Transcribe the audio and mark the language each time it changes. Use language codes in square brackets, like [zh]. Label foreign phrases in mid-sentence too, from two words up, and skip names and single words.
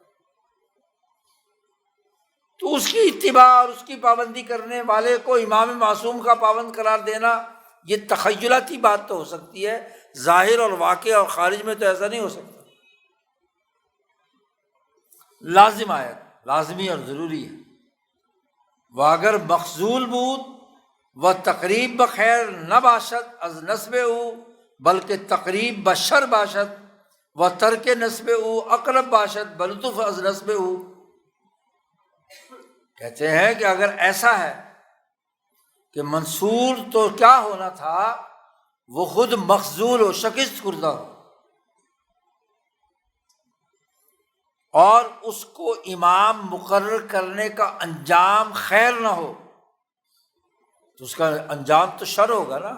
[ur] تو اس کی اتباع اور اس کی پابندی کرنے والے کو امام معصوم کا پابند قرار دینا یہ تخیلاتی بات تو ہو سکتی ہے، ظاہر اور واقع اور خارج میں تو ایسا نہیں ہو سکتا۔ [fa] لازم آیت، [ur] لازمی اور ضروری ہے۔ [fa] وہ اگر مخذول بود و تقریب بخیر نہ باشد از نسب او بلکہ تقریب بشر باشد و ترک نسب او اقرب باشد بلطف از نسب او۔ [ur] کہتے ہیں کہ اگر ایسا ہے کہ منصور تو کیا ہونا تھا، وہ خود مخذول ہو، شکست خوردہ ہو، اور اس کو امام مقرر کرنے کا انجام خیر نہ ہو، تو اس کا انجام تو شر ہوگا نا۔